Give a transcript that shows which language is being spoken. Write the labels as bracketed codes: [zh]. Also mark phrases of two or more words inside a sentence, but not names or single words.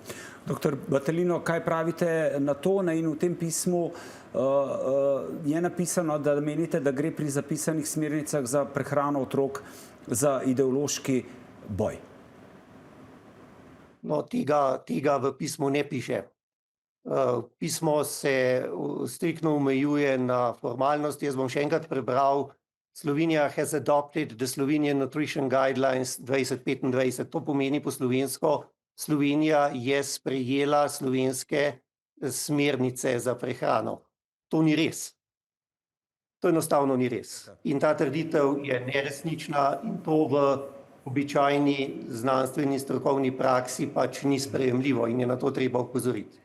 [sl] Doktor Battelino, kaj pravite na to? In v tem pismu je napisano, da menite, da gre pri zapisanih smernicah za prehrano otrok za ideološki boj. No, tega v pismu ne piše. Pismo se striktno omejuje na formalnosti. Jaz bom še enkrat prebral. [en] Slovenija has adopted the Slovenian Nutrition Guidelines 2025. [sl] To pomeni po slovensko, Slovenija je sprejela slovenske smernice za prehrano. To ni res. To enostavno ni res. In ta trditev je neresnična in to v običajni znanstveni strokovni praksi pač ni sprejemljivo in je na to treba opozoriti.